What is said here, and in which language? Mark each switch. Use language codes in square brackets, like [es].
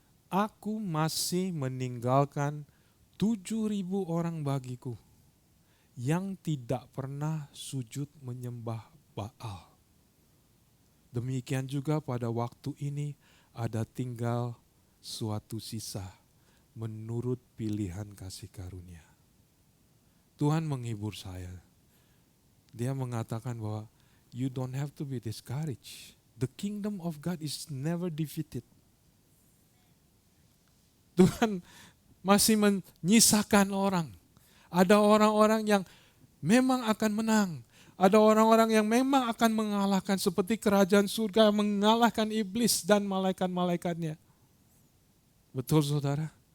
[id] Aku masih meninggalkan 7.000 orang bagiku yang tidak pernah sujud menyembah Baal. Demikian juga pada waktu ini ada tinggal suatu sisa menurut pilihan kasih karunia. Tuhan menghibur saya. Dia mengatakan bahwa [en] you don't have to be discouraged. The kingdom of God is never defeated. [id] Tuhan masih menyisakan orang. Ada orang-orang yang memang akan menang. Ada orang-orang yang memang akan mengalahkan seperti kerajaan surga mengalahkan iblis dan malaikat-malaikatnya. Betul saudara?